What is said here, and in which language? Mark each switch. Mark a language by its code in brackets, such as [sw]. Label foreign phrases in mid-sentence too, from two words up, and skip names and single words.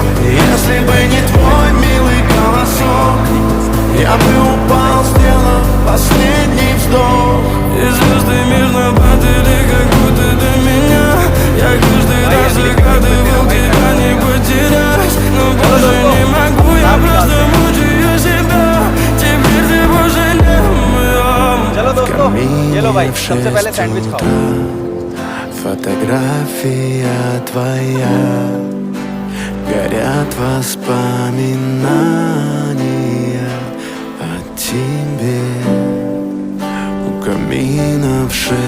[ru] Если бы не твой милый голосок, я бы упал, сделав последний вздох. И звезды мирно падали, как будто до меня. Я каждый раз загадывал тебя не потерять, но больше не могу, я просто мучаю себя. Теперь ты больше не моя. [hi] चलो दोस्तों, ये लो भाई, सबसे पहले सैंडविच खाओ। [ru] Фотография твоя, горят воспоминания о тебе. У камина в 6